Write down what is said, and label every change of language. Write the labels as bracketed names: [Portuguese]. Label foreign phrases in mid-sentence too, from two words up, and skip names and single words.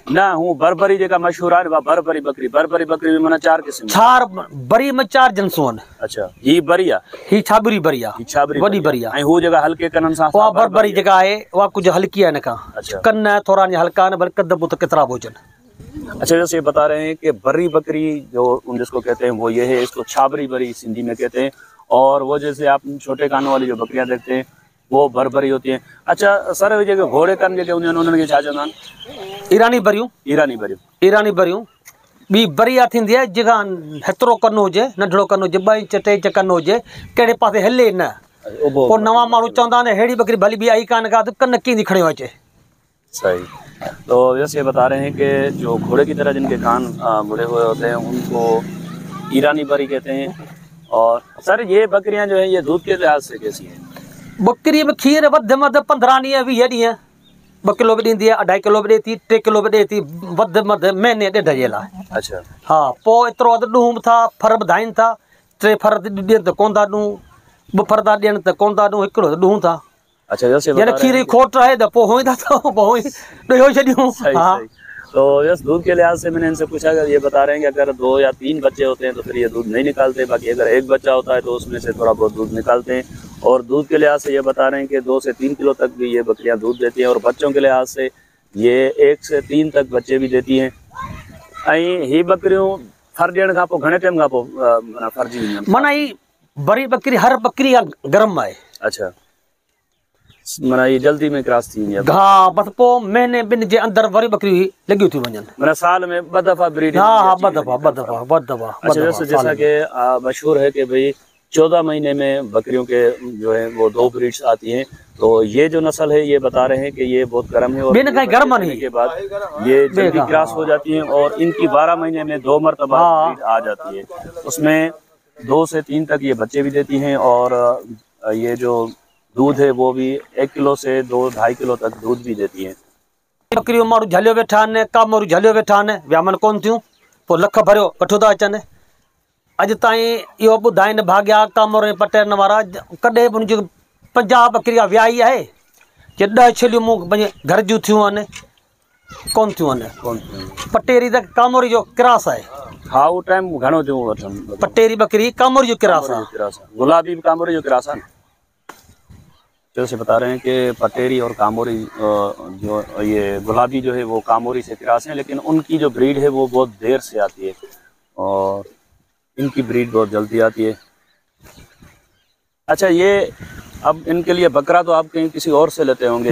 [Sindhi] न हूं बरबरी जेका मशहूर आहे बरबरी बकरी, बरबरी बकरी में माना 4 किस्म। चार बरी में 4 जिन्सूं आहिनि। अच्छा ही बरी आहे, ही छाबरी बरी आहे, छाबरी वॾी बरी आहे। ऐं हू जेका हल्के कननि सां उहा बरबरी जेका आहे उहा कुझु हल्की आहे हिन खां। अच्छा। कन थोड़ा हल्का आहिनि बल्कि कद बुत केतिरा बि हुजनि। [Urdu] اچھا جیسے یہ بتا رہے ہیں کہ بری بکری جو جسکو کہتے ہیں وہ یہ ہے، اسکو چھابری بری سندھی میں کہتے ہیں. اور وہ جیسے آپ چھوٹے کانوں والی جو بکریاں دیکھتے ہیں وہ بربری ہوتی ہیں. اچھا سر یہ جو گھوڑے کان [Sindhi] जेके उन्हनि खे छा चवंदा आहिनि? ईरानी बरियूं। ईरानी बरियूं। ईरानी बरियूं। ॿी बरिया थींदी आहे जेका हेतिरो कन हुजे, नंढड़ो कन हुजे, 2 इंच 3 इंच कन हुजे, कहिड़े पासे हिले न। पोइ नवां माण्हू चवंदा आहिनि अहिड़ी बकरी भली ॿी आई कान का, कन कीअं थी खणी अचे। सही। [Urdu] تو جیسے یہ بتا رہے ہیں کہ جو گھوڑے کی طرح جنکے کان مڑے ہوئے ہوتے ہیں انکو ایرانی بری کہتے ہیں. اور سر یہ بکریاں جو ہے یہ دودھ کے لحاظ سے کیسی ہیں? [Sindhi] बकरी में खीर वध मध 15 ॾींहं 20 ॾींहं 2 किलो बि ॾींदी आहे, 2.5 किलो बि ॾिए थी, 3 किलो बि ॾिए थी, वध मध महीने 1.5 जे लाइ। अच्छा। हा पोइ एतिरो अधु ॾूं था, फर ॿुधाइनि था, 3 फर ॾियनि त कोन था ॾूं, 2 फर था ॾियनि त कोन था ॾूं, हिकिड़ो त ॾूं था। [Urdu] اچھا جیسے [Sindhi] यानी खीर जी खोट आहे त पोइ हुई था पोइ ॾेयो छॾियूं। हा [Urdu] تو جیسے دودھ کے لحاظ سے میں نے ان سے پوچھا، اگر یہ بتا رہے ہیں کہ اگر 2 یا 3 بچے ہوتے ہیں تو پھر یہ دودھ نہیں نکالتے، باقی اگر 1 بچہ ہوتا ہے تو اسمیں سے تھوڑا بہت دودھ نکالتے ہیں. اور دودھ کے لحاظ سے یہ بتا رہے ہیں کہ 2 سے 3 کلو تک بھی یہ بکریاں دودھ دیتی ہیں. اور بچوں کے لحاظ سے یہ 1 سے 3 تک بچے بھی دیتی ہیں. [Sindhi] ऐं ही बकरियूं फर ॾियण खां पोइ घणे टाइम खां पोइ माना फरजी वेंदियूं आहिनि? माना ही बरी बकरी हर बकरी गरम आहे। अच्छा माना ये जल्दी में क्रॉस थी वेंदी आहे? हा बस पोइ महीने 2 जे अंदरि वरी बकरी लॻियूं थी वञनि। माना साल में 2 दफ़ा ब्रीड? हा हा 2 दफ़ा। [Urdu] اچھا جیسا کہ مشہور ہے کہ بھائی 14 مہینے میں بکریوں کے جو ہے وہ 2 بریڈز آتی ہیں. تو یہ جو نسل ہے یہ بتا رہے ہیں کہ یہ بہت گرم ہے اور گرم نہیں کے بعد یہ جلدی کراس ہو جاتی ہیں اور انکی 12 مہینے میں 2 مرتبہ بریڈ آ جاتی ہے. اسمیں 2 سے 3 تک یہ بچے بھی دیتی ہیں. اور یہ جو دودھ ہے وہ بھی 1 کلو سے 2-2.5 کلو تک دودھ بھی دیتی ہیں. [Sindhi] बकरियूं माण्हू झलियो वेठा आहिनि, कामोरू झलियो वेठा आहिनि, वियामन कोन थियूं, पोइ लख भरियो वठो था अचनि। अॼु ताईं इहो ॿुधाइनि भाॻिया कामोर पटेरनि वारा, कॾहिं बि हुनजी 50 बकरिया वियाही आहे जे 10 छलियूं मूं पंहिंजे घर जूं थियूं आहिनि, कोन थियूं आहिनि। पटेरी त कामोरी जो क्रास आहे। हा वो टाइम घणो थियो वठनि? पटेरी बकरी कामोरी जो क्रास आहे। [Urdu] گلابی بھی کاموری جو کراس ہے۔ جیسے بتا رہے ہیں کہ پٹیری اور کاموری جو یہ گلابی جو ہے وہ کاموری سے کراس ہے، لیکن انکی جو بریڈ ہے وہ بہت دیر سے آتی ہے اور انکی بریڈ بہت جلدی آتی ہے. اچھا یہ اب انکے لیے بکرا تو آپ کہیں کسی اور سے لیتے ہوں گے?